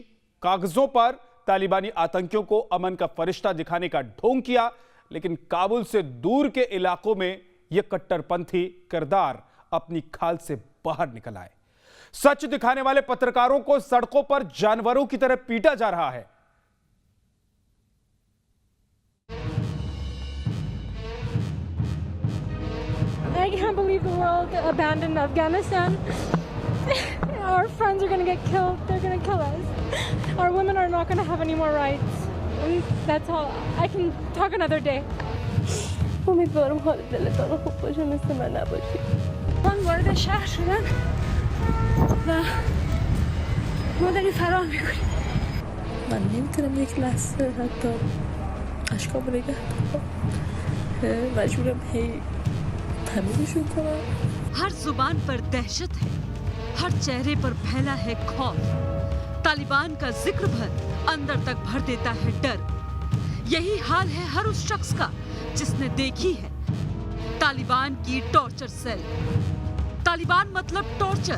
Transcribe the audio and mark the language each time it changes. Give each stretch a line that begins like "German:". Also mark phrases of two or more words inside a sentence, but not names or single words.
Hindi: कागजों पर तालिबानी आतंकियों को अमन का फरिश्ता दिखाने का ढोंग किया, लेकिन काबुल से दूर के इलाकों में यह कट्टरपंथी किरदार अपनी खाल से बाहर निकल आए। सच दिखाने वाले पत्रकारों को सड़कों पर जानवरों की तरह पीटा जा रहा है।
English: I can't believe the world abandoned Afghanistan. Our friends are going to get killed. They're going to kill us. Our women are not going to have any more rights. And that's all. I can talk another day.
Persian: امیدوارم حال دلتان خوب باشه مثل من نباشی. من وارد شهر شدم و ما داریم فرار میکنیم. من نمیتونم یک لحظه حتی اشکامو نگه دارم. مجبورم هی تمیزشون کنم.
Hindi: हर जुबान पर दहशत है, हर चेहरे पर फैला है खौफ। तालिबान का जिक्र भर अंदर तक भर देता है डर। यही हाल है हर उस शख्स का जिसने देखी है तालिबान की टॉर्चर सेल। तालिबान मतलब टॉर्चर।